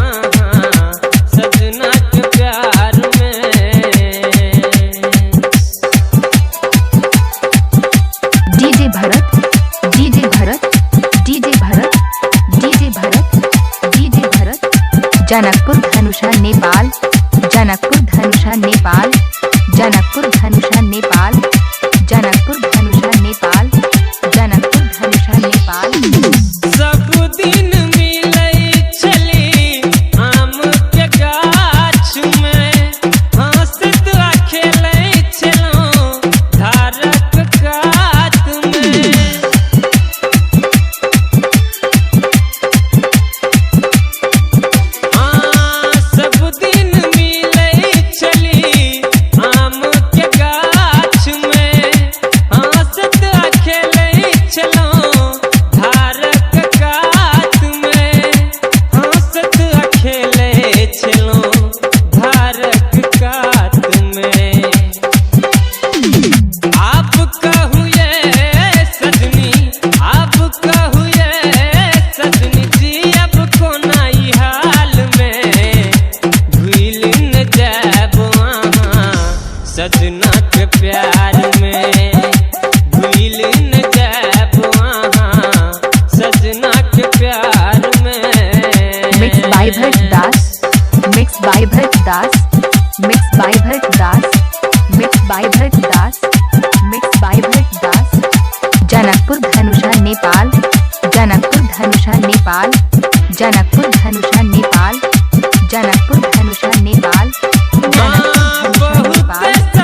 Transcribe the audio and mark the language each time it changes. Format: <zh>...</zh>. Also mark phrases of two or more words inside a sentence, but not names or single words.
<mai>सजना के प्यार में। डीजे भरत, डीजे भरत, डीजे भरत, डीजे भरत, डीजे भरत, जनकपुर धनुषा नेपाल, जनकपुर धनुषा नेपाल, जनकपुर धनुषा नेपाल, जनकपुर धनुषा नेपाल, जनकपुर धनुषा नेपाल। सब दिन मिलै छली आम के गाछ में, हंसत खेलै छलहुँ धारक कात में, सब दिन मिलै छली आम के गाछ में, हंसत खेलै छलहुँ धारक कात में, हंसत खेलै छलहुँ धारक कात में। आप कहू ये सजनी, आप कहू ये सजनी जी, अब कोना ई हाल में भूल न जाब, सजना के प्यार में भूल न जाब, सजना के प्यार में।</mai> <en>Mix by Bharat Das, Mix by Bharat Das, Mix by Bharat Das, Mix by Bharat Das, Mix by Bharat Das,</en> <mai>जनकपुर धनुषा नेपाल, जनकपुर धनुषा नेपाल, जनकपुर धनुषा नेपाल, जनकपुर धनुषा नेपाल, जनकपुर धनुषा नेपाल।</mai>